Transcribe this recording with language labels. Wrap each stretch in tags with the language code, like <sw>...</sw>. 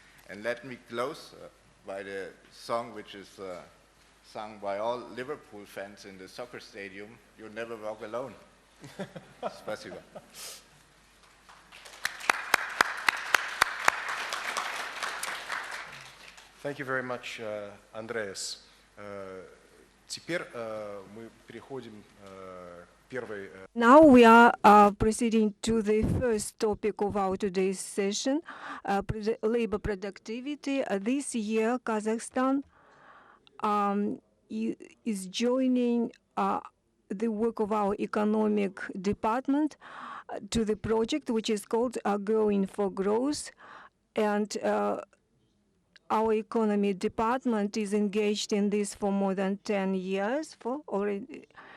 <en>And let me close by the song which is sung by all Liverpool fans in the soccer stadium, "You'll Never Walk Alone."</en> <ru>Спасибо.</ru> <en>Thank you very much, Andreas.</en> <ru>Теперь мы переходим к первой.</ru> <en>Now we are proceeding to the first topic of our today's session, labor productivity. This year, Kazakhstan is joining the work of our economic department to the project which is called Growing for Growth, and our economy department is engaged in this for more than 10 years already.</en>